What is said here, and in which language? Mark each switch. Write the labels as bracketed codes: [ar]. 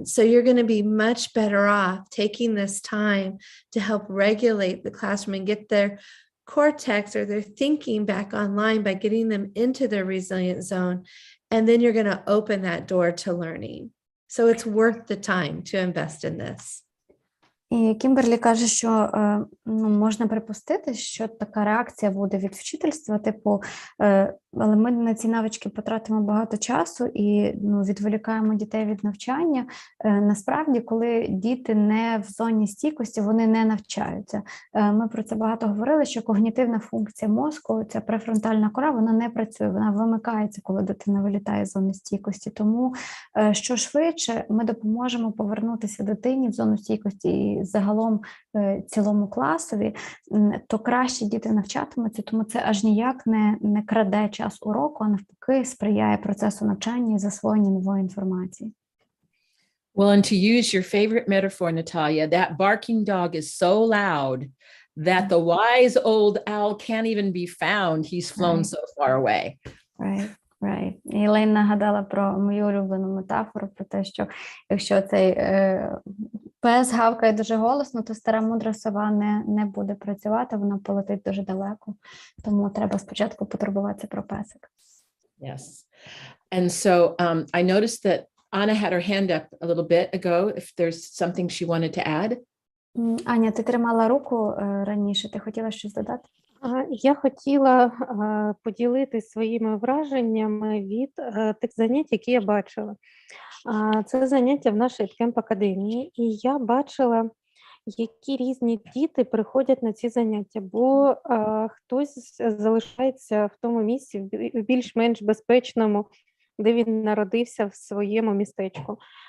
[en] So you're going to be much better off taking this time to help regulate the classroom and get their cortex or their thinking back online by getting them into their resilient zone. And then you're going to open that door to learning. So it's worth the time to invest in this. [uk] І Кімберлі каже, що можна припустити, що така реакція буде від вчительства, типу, але ми на ці навички потратимо багато часу і відволікаємо дітей від навчання. Насправді, коли діти не в зоні стійкості, вони не навчаються. Ми про це багато говорили, що когнітивна функція мозку, ця префронтальна кора, вона не працює, вона вимикається, коли дитина вилітає з зони стійкості. Тому, що швидше ми допоможемо повернутися дитині в зону стійкості і загалом цілому класові, то краще діти навчатимуться, тому це аж ніяк не краде час уроку, а навпаки сприяє процесу навчання і засвоєння нової інформації. [en] Well, and to use your favorite metaphor, Natalia, that barking dog is so loud that the wise old owl can't even be found. He's flown so far away. Right. [uk] І Лейн нагадала про мою улюблену метафору, про те, що якщо цей пес гавкає дуже голосно, то стара мудра сова не буде працювати, вона полетить дуже далеко. Тому треба спочатку потурбуватися про песика. [en] Yes. And so I noticed that Anna had her hand up a little bit ago, if there's something she wanted to add. [uk] Аня, ти тримала руку раніше, ти хотіла щось додати? Я хотіла поділитися своїми враженнями від тих занять, які я бачила. Це заняття в нашій Кемп-академії, і я бачила, які різні діти приходять на ці заняття, бо хтось залишається в тому місці, в більш-менш безпечному, де він народився в своєму містечку.